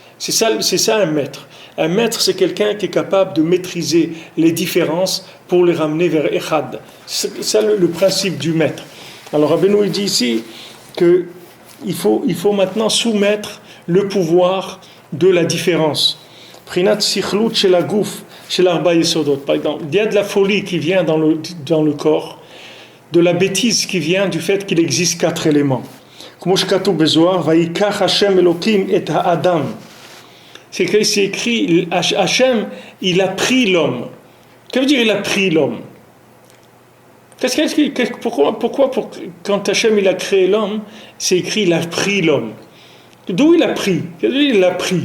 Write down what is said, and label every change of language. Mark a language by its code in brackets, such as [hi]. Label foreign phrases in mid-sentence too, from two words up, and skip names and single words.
[fr] C'est ça un maître. Un maître, c'est quelqu'un qui est capable de maîtriser les différences pour les ramener vers Echad. C'est ça le principe du maître. Alors Rabbeinu il dit ici qu'il faut maintenant soumettre le pouvoir de la différence. [he] בחינת סכלות של הגוף של ארבע יסודות. [fr] Par exemple, il y a de la folie qui vient dans le corps, de la bêtise qui vient du fait qu'il existe 4 éléments. [he] Comme שכתוב בזוהר, ויקח השם אלוקים את האדם. [fr] C'est écrit, Hashem, il a pris l'homme. Qu'est-ce que veut dire il a pris l'homme? Pourquoi quand Hashem il a créé l'homme, c'est écrit il a pris l'homme? D'où il a pris? Qu'est-ce que il a pris?